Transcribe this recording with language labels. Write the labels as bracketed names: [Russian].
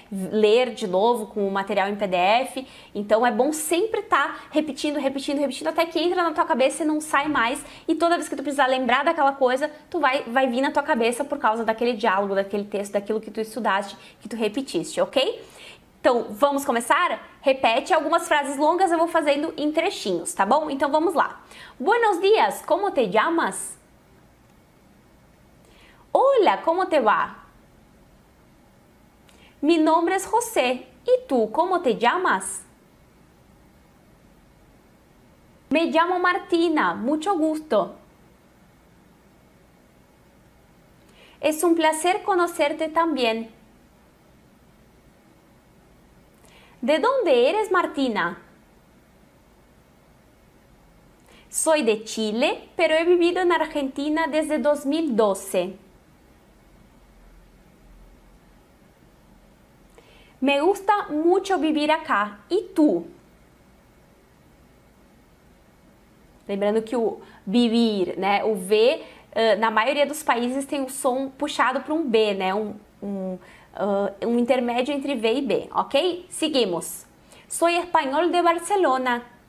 [Portuguese] Ler de novo com o material em PDF. Então é bom sempre estar repetindo até que entra na tua cabeça e não sai mais. E toda vez que tu precisar lembrar daquela coisa, tu vai vir na tua cabeça por causa daquele diálogo, daquele texto, daquilo que tu estudaste, que tu repetiste, ok? Então, vamos começar? Repete algumas frases longas, eu vou fazendo em trechinhos, tá bom? Então vamos lá. [Spanish] Buenos dias, como te llamas? Hola, ¿cómo te va? Mi nombre es José. ¿Y tú, cómo te llamas? Me llamo Martina. Mucho gusto. Es un placer conocerte también. ¿De dónde eres, Martina? Soy de Chile, pero he vivido en Argentina desde 2012. Me gusta mucho vivir acá. [Portuguese] E tu? Lembrando que o vivir, né? O V, na maioria dos países tem o som puxado para um B, né? Um intermédio entre V e B, ok? Seguimos. [Spanish] Soy español de Barcelona.